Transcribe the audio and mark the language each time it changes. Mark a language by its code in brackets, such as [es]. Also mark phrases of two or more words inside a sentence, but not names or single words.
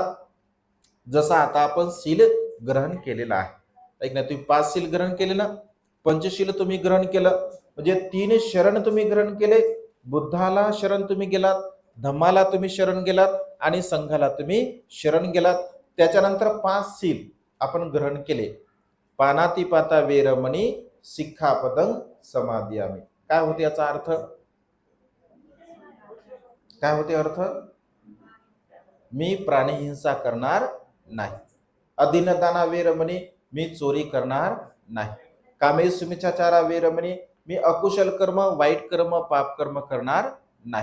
[mr] जसं आता आपण शील ग्रहण केलेलं आहे, ऐक ना, तुम्ही 5 शील ग्रहण केले ना, पंचशील तुम्ही ग्रहण केलं, म्हणजे 3 शरण तुम्ही ग्रहण केले. बुद्धाला शरण तुम्ही गेलात, धम्माला तुम्ही शरण गेलात आणि संघाला तुम्ही शरण गेलात. त्याच्यानंतर 5 शील आपण ग्रहण केले. [pi] पानातिपाता वेरमणी सिक्खापदं समादियामी. [mr] काय होते याचा अर्थ? काय होते अर्थ? मी प्राणीहिंसा करणार नाही. [pi] अदिनदाना वेरमणी, [mr] मी चोरी करणार नाही. [pi] कामेषु मिच्छाचारा वेरमणी, [mr] मी अकुशल कर्म, वाईट कर्म, पाप कर्म करणार नाही.